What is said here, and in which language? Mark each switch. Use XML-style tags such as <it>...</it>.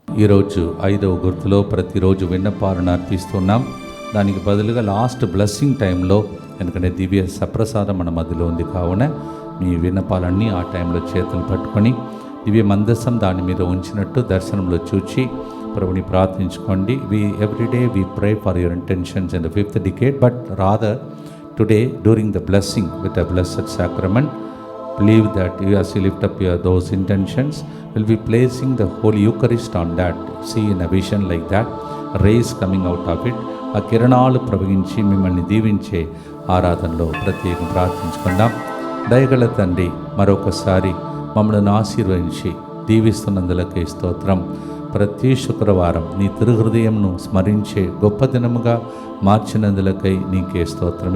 <te>ఈరోజు 5వ గుర్తులో ప్రతిరోజు విన్నపాలను అర్పిస్తున్నాం. దానికి బదులుగా లాస్ట్ బ్లెస్సింగ్ టైంలో, ఎందుకంటే దివ్య సప్రసాదం మన మధ్యలో ఉంది కావున మీ విన్నపాలన్నీ ఆ టైంలో చేతులు పట్టుకొని దివ్య మందసం దాని మీద ఉంచినట్టు దర్శనంలో చూచి ప్రభుని ప్రార్థించుకోండి.</te> <en>Everyday we pray for your intentions in the 5th decade, but rather today during the blessing with the blessed sacrament, believe that you, as you lift up those intentions, will be placing the Holy Eucharist on that. See in a vision like that, rays coming out of it.</en> <te>ఆ కిరణాలు ప్రవహించి మిమ్మల్ని దీవించే ఆరాధనలో ప్రత్యేకం ప్రార్థించుకుందాం. దయగల తండ్రి, మరొకసారి మమ్మల్ని ఆశీర్వదించి దీవిస్తున్నందులకే స్తోత్రం. ప్రతి శుక్రవారం నీ తిరుహృదయంను స్మరించే గొప్ప దినముగా మార్చినందులకై నీకే స్తోత్రం.</te>